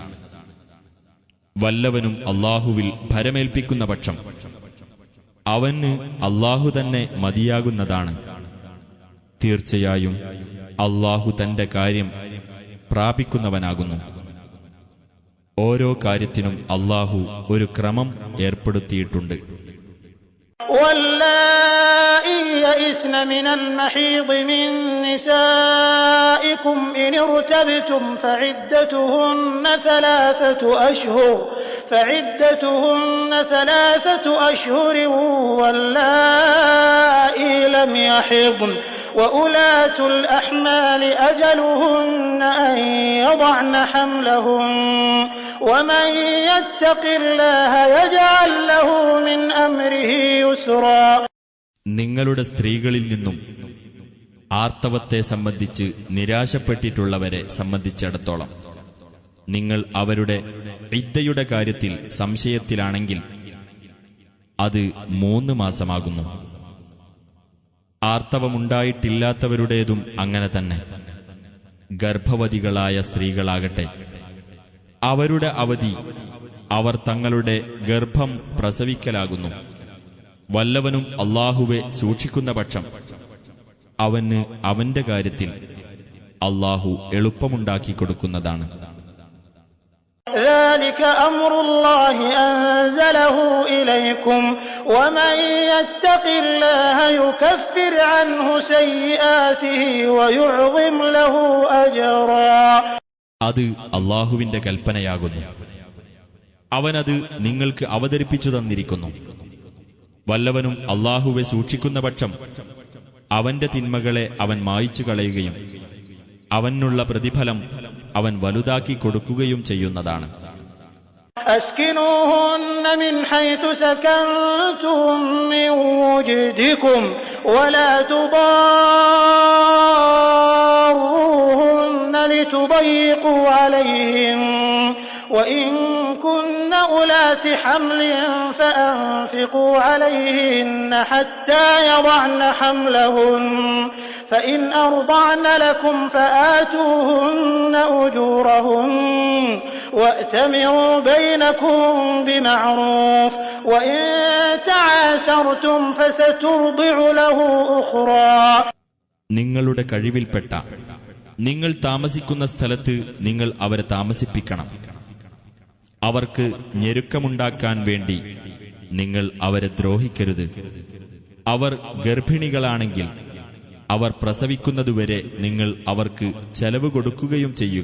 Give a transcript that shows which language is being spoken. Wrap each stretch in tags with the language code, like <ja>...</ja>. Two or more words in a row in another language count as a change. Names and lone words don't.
<ml>വല്ലവനും അല്ലാഹുവിൽ ഭരമേൽപ്പിക്കുന്ന പക്ഷം അവന് അല്ലാഹു തന്നെ മതിയാകുന്നതാണ്. തീർച്ചയായും അല്ലാഹു തന്റെ കാര്യം പ്രാപിക്കുന്നവനാകുന്നു. ഓരോ കാര്യത്തിനും അല്ലാഹു ഒരു ക്രമം ഏർപ്പെടുത്തിയിട്ടുണ്ട്.</ml> <ar>واللائي يئسن من المحيض من نسائكم إن ارتبتم فعدتهن 3 أشهر واللائي لم يحضن وأولاة الأحمال أجلهن أن يضعن حملهن ومن يتق الله يجعل له من أمره يسرا.</ar> <ml>നിങ്ങളുടെ സ്ത്രീകളിൽ നിന്നും ആർത്തവത്തെ സംബന്ധിച്ച് നിരാശപ്പെട്ടിട്ടുള്ളവരെ സംബന്ധിച്ചിടത്തോളം നിങ്ങൾ അവരുടെ ഇദ്ദയുടെ കാര്യത്തിൽ സംശയത്തിലാണെങ്കിൽ അത് 3 മാസമാകുന്നു. ആർത്തവമുണ്ടായിട്ടില്ലാത്തവരുടേതും അങ്ങനെ തന്നെ. ഗർഭവതികളായ സ്ത്രീകളാകട്ടെ, അവരുടെ അവധി അവർ തങ്ങളുടെ ഗർഭം പ്രസവിക്കലാകുന്നു. വല്ലവനും അല്ലാഹുവെ സൂക്ഷിക്കുന്ന പക്ഷം അവന് അവന്റെ കാര്യത്തിൽ അല്ലാഹു എളുപ്പമുണ്ടാക്കി കൊടുക്കുന്നതാണ്.</ml> <ar>ذلك أمر الله أنزله إليكم ومن يتق الله يكفر عنه سيئاته ويعظم له أجرا.</ar> <ml>അത് അല്ലാഹുവിന്റെ കൽപ്പനയാകുന്നു. അവനത് നിങ്ങൾക്ക് അവതരിപ്പിച്ചു തന്നിരിക്കുന്നു. വല്ലവനും അല്ലാഹുവെ സൂക്ഷിക്കുന്ന പക്ഷം അവന്റെ തിന്മകളെ അവൻ മായ്ച്ചു കളയുകയും അവനുള്ള പ്രതിഫലം അവൻ വലുതാക്കി കൊടുക്കുകയും ചെയ്യുന്നതാണ്.</ml> <ar>أسكنوهن من حيث سكنتم من وجدكم ولا تضاروهن لتضيقوا عليهم وإن كن أولات حمل فأنفقوا عليهن حتى يضعن حملهن فإن أرضعن لكم فآتوهن أجورهن وأتمروا بينكم بمعروف وإن تعاسرتم فسترضع له أخرى.</ar> <ml>നിങ്ങളുടെ കഴിവിൽപ്പെട്ട നിങ്ങൾ താമസിക്കുന്ന സ്ഥലത്ത് നിങ്ങൾ അവരെ താമസിപ്പിക്കണം. അവർക്ക് ഞെരുക്കമുണ്ടാക്കാൻ വേണ്ടി നിങ്ങൾ അവരെ ദ്രോഹിക്കരുത്. അവർ ഗർഭിണികളാണെങ്കിൽ അവർ പ്രസവിക്കുന്നതുവരെ നിങ്ങൾ അവർക്ക് ചെലവ് കൊടുക്കുകയും ചെയ്യുക.</ml>